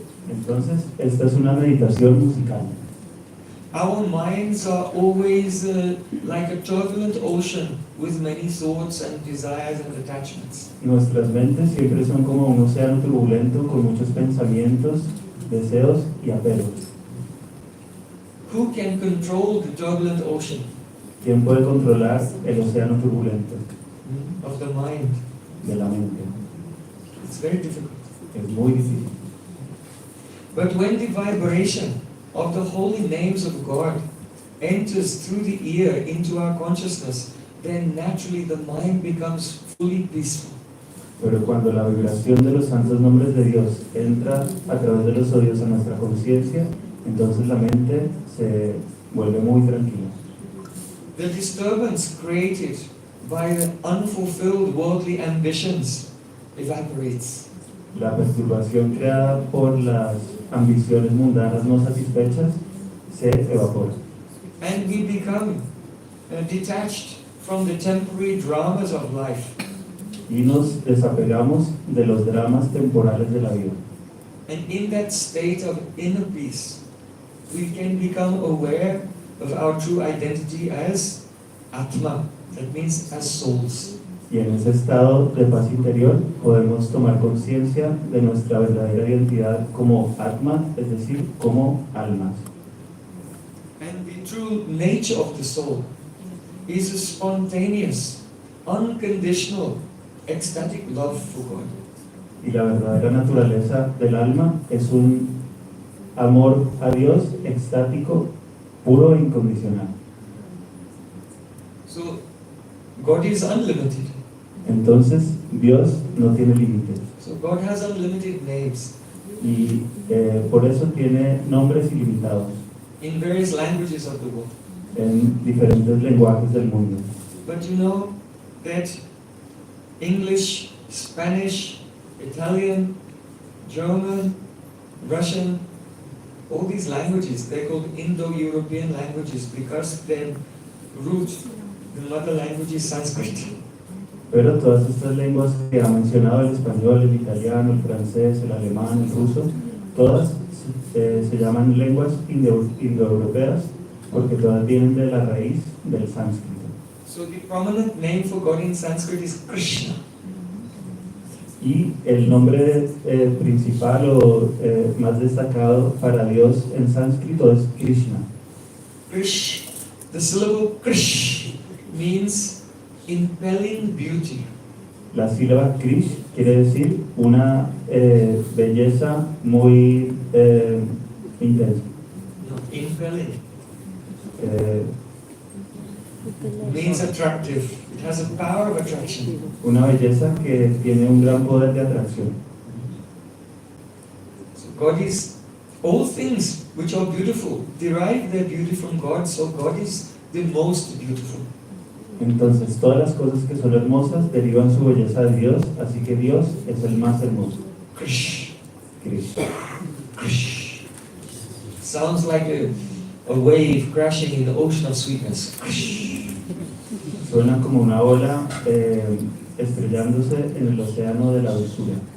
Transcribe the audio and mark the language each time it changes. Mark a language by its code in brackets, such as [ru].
[es] Entonces, esta es una meditación musical. [en] Our minds are always like a turbulent ocean with many thoughts and desires and attachments. [es] Nuestras mentes siempre son como un océano turbulento con muchos pensamientos, deseos y apegos. [en] Who can control the turbulent ocean [es] ¿Quién puede controlar el océano turbulento [en] of the mind? [es] de la mente? [en] It's very difficult. [es] Es muy difícil. [en] But when the vibration of the holy names of God enters through the ear into our consciousness, then naturally the mind becomes fully peaceful. [es] Pero cuando la vibración de los santos nombres de Dios entra a través de los oídos a nuestra conciencia, entonces la mente se vuelve muy tranquila. [en] The disturbance created by the unfulfilled worldly ambitions evaporates. [es] La perturbación creada por las ambiciones mundanas no satisfechas se evapora. [en] And we become detached from the temporary dramas of life. [es] Y nos desapegamos de los dramas temporales de la vida. [en] And in that state of inner peace, we can become aware of our true identity as Atma, that means as souls. [es] Y en ese estado de paz interior podemos tomar conciencia de nuestra verdadera identidad como Atma, es decir, como almas. [en] And the true nature of the soul is a spontaneous, unconditional, ecstatic love for God. [es] Y la verdadera naturaleza del alma es un amor a Dios extático, puro e incondicional. [en] So, God is unlimited. [es] Entonces, Dios no tiene límites. [en] So, God has unlimited names [es] Y por eso tiene nombres ilimitados [en] in various languages of the world. [es] en diferentes lenguajes del mundo. [en] But you know that English, Spanish, Italian, German, Russian, all these languages, they're called Indo-European languages because their root, the mother language is Sanskrit. [es] Pero todas estas lenguas que ha mencionado, el español, el italiano, el francés, el alemán, el ruso, todas se llaman lenguas indoeuropeas porque todas vienen de la raíz del sánscrito. [en] So the prominent name for God in Sanskrit is Krishna. [es] Y el nombre principal o más destacado para Dios en sánscrito es Krishna. [en] Krish, the syllable Krish means impelling beauty. [es] La sílaba Krish quiere decir una belleza muy intensa. [en] No, impelling Eh, means attractive. It has a power of attraction. [es] una belleza que tiene un gran poder de atracción. [en] So God is, all things which are beautiful derive their beauty from God, so God is the most beautiful. [es] Entonces todas las cosas que son hermosas derivan su belleza de Dios, así que Dios es el más hermoso. Krish, Krish. krish. [en] Sounds like a wave crashing in the ocean of sweetness. Krish. [es] Suena como una ola estrellándose en el océano de la dulzura.